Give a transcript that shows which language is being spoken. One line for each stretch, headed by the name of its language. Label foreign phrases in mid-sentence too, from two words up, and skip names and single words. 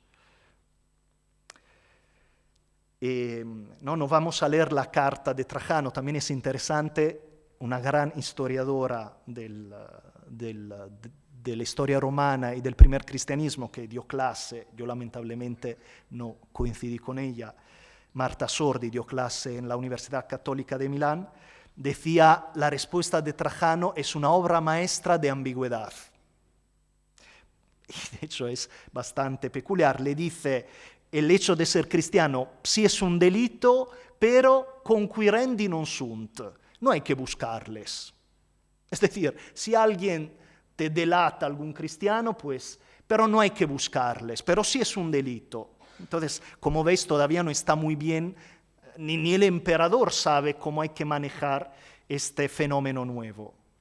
Spanish: No vamos a leer la carta de Trajano, también es interesante, una gran historiadora de de la historia romana y del primer cristianismo que dio clase, yo lamentablemente no coincidí con ella, Marta Sordi dio clase en la Universidad Católica de Milán, decía: la respuesta de Trajano es una obra maestra de ambigüedad. Y de hecho es bastante peculiar. Le dice: el hecho de ser cristiano sí es un delito, pero
Latin: conquirendi non sunt.
Spanish: No hay que buscarles. Es decir, si alguien te delata algún cristiano, pues, pero no hay que buscarles, pero sí es un delito. Entonces, como veis, todavía no está muy bien, ni el emperador sabe cómo hay que manejar este fenómeno nuevo.